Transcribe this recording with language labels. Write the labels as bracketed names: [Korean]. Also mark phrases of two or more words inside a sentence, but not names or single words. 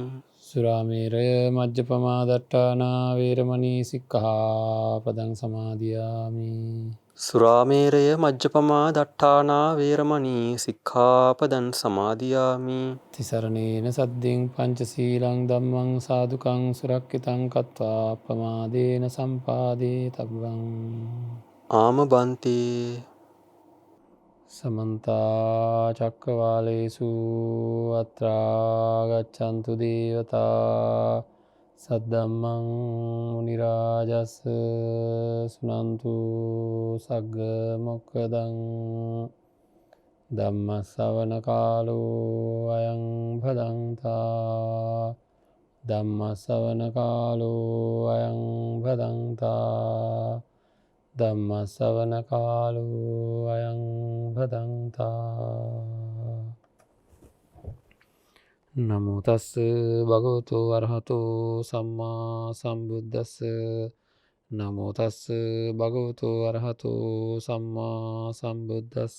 [Pali] සුරාමේරය මජ්ජපමා දට්ඨානා වේරමණී සික්ඛාපදං සමාදියාමි. සුරාමේරය මජ්ජපමා දට්ඨානා වේරමණී සික්ඛාපදං සමාදියාමි. තිසරණේන සද්දෙන් පංචශීලං ධම්මං සාදුකං සුරක්ෂිතං කତ୍වා අප්‍රමාදේන සම්පාදේ තබ්බං. ආම බන්තේ සමන්ත චක්කවාලේසු අත්‍රා ගච්ඡන්තු දේවතා සද්දම්මං මුනි රාජස් සුනන්තු සග්ග මොක්ඛදං ධම්ම ශ්‍රවණ කාලෝ අයං භදංතා. ධම්ම ශ්‍රවණ කාලෝ අයං භදංතා. ධම්ම ශ්‍රවණ කාලෝ අයං භදංතා. නමෝ තස්ස භගවතු අරහතෝ සම්මා සම්බුද්දස්ස. නමෝ තස්ස භගවතු අරහතෝ සම්මා සම්බුද්දස්ස.